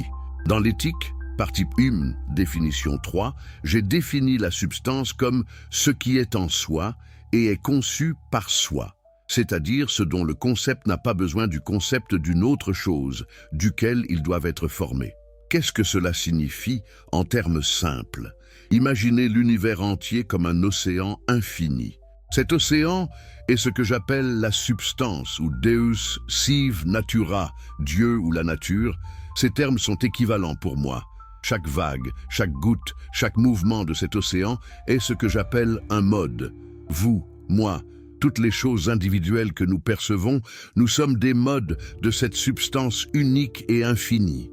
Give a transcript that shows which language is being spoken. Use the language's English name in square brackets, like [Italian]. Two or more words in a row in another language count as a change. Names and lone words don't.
[French] Dans l'éthique, partie 1, définition 3, j'ai défini la substance comme ce qui est en soi et est conçu par soi, c'est-à-dire ce dont le concept n'a pas besoin du concept d'une autre chose, duquel ils doivent être formés. Qu'est-ce que cela signifie en termes simples? Imaginez l'univers entier comme un océan infini. Cet océan est ce que j'appelle la substance ou [Latin] Deus sive natura, [French] Dieu ou la nature. Ces termes sont équivalents pour moi. Chaque vague, chaque goutte, chaque mouvement de cet océan est ce que j'appelle un mode. Vous, moi, toutes les choses individuelles que nous percevons, nous sommes des modes de cette substance unique et infinie.